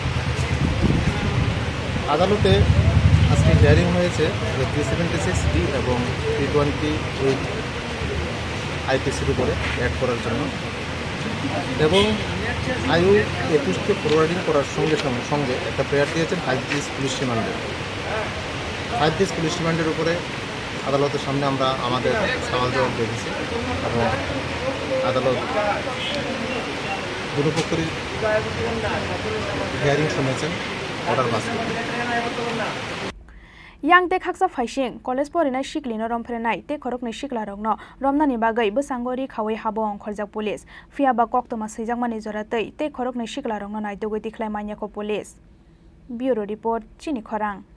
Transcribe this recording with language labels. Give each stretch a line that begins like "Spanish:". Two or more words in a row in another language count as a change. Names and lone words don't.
Bangla: আদালতে আজকে হিয়ারিং হয়েছে যে 376D এবং 328 IPCর উপরে অ্যাড করার জন্য, এবং আয়ু 21কে ফরওয়ার্ডিং করার সঙ্গে সঙ্গে একটা প্রেয়ার দিয়েছেন 5 days পুলিশ রিমান্ডে। 5 days পুলিশ রিমান্ডের উপরে আদালতের সামনে আমরা আমাদের সওয়াল জবাব রেখেছি এবং আদালত দুপক্ষেরই হিয়ারিং শুনেছেন, অর্ডার পাস করেছেন।
Kok Borok: yang te khaksa phaising college porinai shiklino romphrenai te khorokni shiklarokno romnani bagai bosangori khawai habo ongkhorjak police fiaba koktoma seijakmani joratei te khorokni shiklarokno naitogoi tikhlai manyako police
English: bureau report
Kok Borok: chini khorang